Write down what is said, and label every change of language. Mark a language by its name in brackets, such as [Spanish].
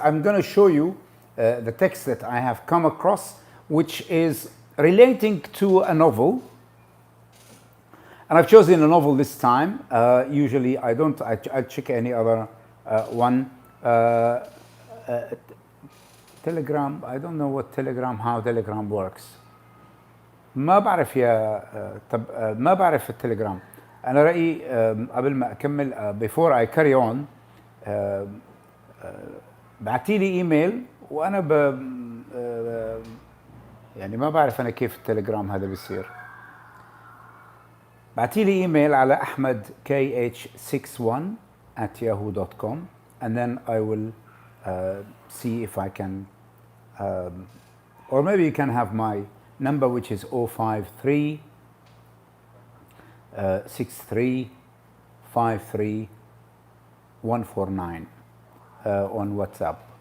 [English] I'm going to show you the text that I have come across, which is relating to a novel. And I've chosen a novel this time. Usually I don't, I check any other one. Telegram, I don't know what Telegram, how Telegram works. [Arabic] ما بعرف ما بعرف التليجرام. أنا رأيي قبل ما أكمل [English] before I carry on [Arabic] بعتي لي إيميل، وأنا يعني ما بعرف أنا كيف التليجرام هذا بيصير. بعتي لي إيميل على [English] ahmadkh61@yahoo.com, and then I will see if I can, or maybe you can have my number, which is 053 63 53 149 on WhatsApp.